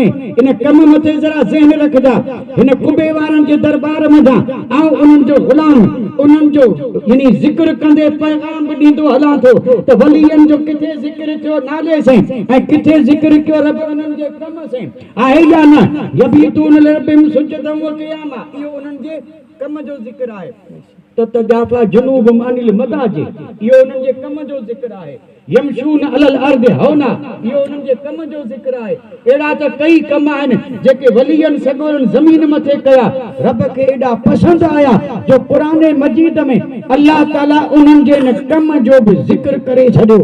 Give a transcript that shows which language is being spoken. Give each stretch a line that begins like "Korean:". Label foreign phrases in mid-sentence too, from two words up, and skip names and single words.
Sindhi: इन कम मथे ज़रा ज़हन रखंदा, हिन कुबे वारनि जे दरबार मथां आऊं उन्हनि जो ग़ुलाम, उन्हनि जो यानी ज़िक्र कंदे पैगाम बि ॾींदो हलां थो त वलीअनि जो किथे ज़िक्र थियो नाले सां ऐं किथे ज़िक्र कयो रब उन्हनि जे कम सां, आहे या न?
Arabic: يبيتون لربهم سجدا وقياما.
Sindhi: इहो उन्हनि जे कम जो ज़िक्र आहे।
Arabic: تتجافى جنوبهم عن المضاجع,
Sindhi: इहो उन्हनि जे कम जो ज़िक्र आहे।
Arabic: يمشون على الأرض هونا,
Sindhi: इहो उन्हनि जे कम जो ज़िक्र आहे। अहिड़ा त कई कम आहिनि जेके वलीअनि सॻोरनि ज़मीन मथे कया, रब खे एॾा पसंदि आया जो क़ुरान मजीद में अल्लाह ताला उन्हनि जे इन कम जो बि ज़िक्र करे छॾियो।